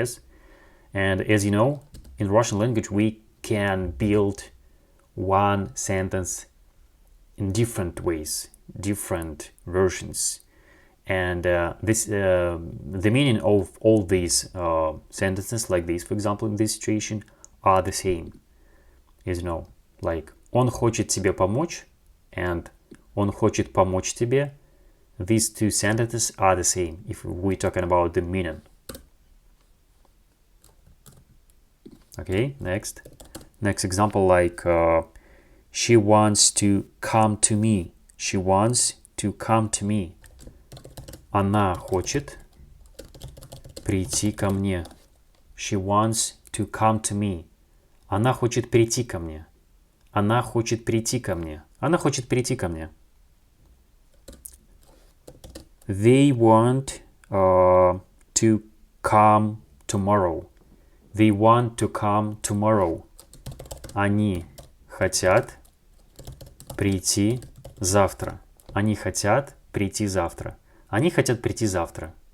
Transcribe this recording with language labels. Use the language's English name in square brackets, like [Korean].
[English] Yes, and as you know, in Russian language we can build one sentence in different ways, different versions, and the meaning of all these sentences like this, for example, in this situation, are the same. As you know, like [Russian] он хочет тебе помочь [English] and [Russian] он хочет помочь тебе. [English] These two sentences are the same if we're talking about the meaning. Okay, next example, like she wants to come to me. She wants to come to me. [Russian] Она хочет прийти ко мне. [English] She wants to come to me. [Russian] Она хочет прийти ко мне. Она хочет прийти ко мне. Она хочет прийти ко мне. [English] They want to come tomorrow. They want to come tomorrow. [Russian] Они хотят прийти завтра. Они хотят прийти завтра. Они хотят прийти завтра.